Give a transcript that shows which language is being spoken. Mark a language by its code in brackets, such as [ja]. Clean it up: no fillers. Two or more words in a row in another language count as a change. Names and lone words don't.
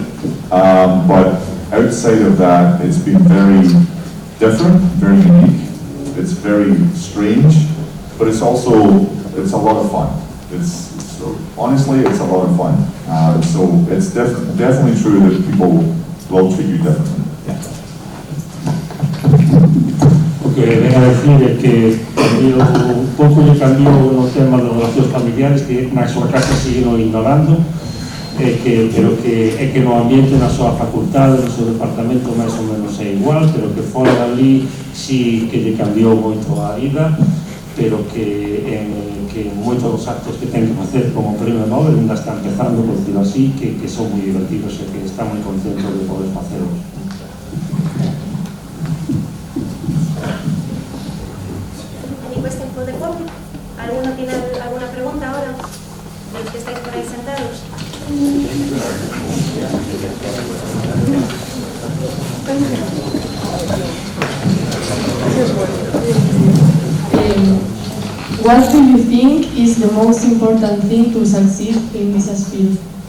[en] But outside of that, it's been very different, very unique. It's very strange, but it's also, it's a lot of fun. Honestly, it's a lot of fun. So it's definitely true that people will treat you differently. [gl] O que ven a decir é que un pouco lle cambiou no tema das relacións familiares, que na súa casa seguiron ignorando, pero que no ambiente na súa facultade, no seu departamento máis ou menos é igual, pero que fora dali sí que lle cambiou moito a vida, pero que en moitos dos actos que ten que facer como premio Nobel ainda está empezando, [es] por decirlo así, [gl] que son moi divertidos e que está moi contento de poder faceros. [en] Any question for the public? [es] ¿Alguno tiene alguna pregunta ahora? De los que estáis por ahí sentados. [en] What do you think is the most important thing to succeed in this field?